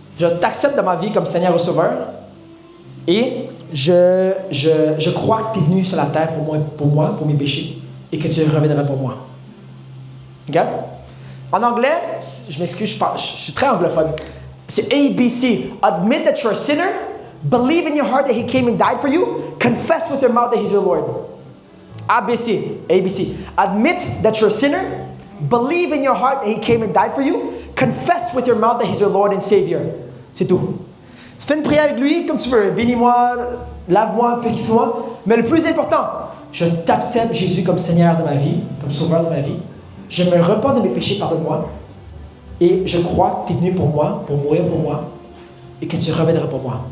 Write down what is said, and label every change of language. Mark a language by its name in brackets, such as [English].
[French] Je t'accepte dans ma vie comme Seigneur et Sauveur. Et je crois que tu es venu sur la terre pour moi, pour mes péchés. Et que tu reviendras pour moi. OK? En anglais, je m'excuse, je suis très anglophone. C'est ABC. [English] Admit that you're a sinner. Believe in your heart that He came and died for you. Confess with your mouth that He's your Lord. ABC. ABC. Admit that you're a sinner. Believe in your heart that He came and died for you. Confess with your mouth that He's your Lord and Savior. [French] C'est tout. Fais une prière avec lui comme tu veux. Bénis-moi, lave-moi, purifie-moi. Mais le plus important, je t'accepte Jésus comme Seigneur de ma vie, comme Sauveur de ma vie. Je me repens de mes péchés, pardonne-moi. Et je crois que tu es venu pour moi, pour mourir pour moi, et que tu reviendras pour moi.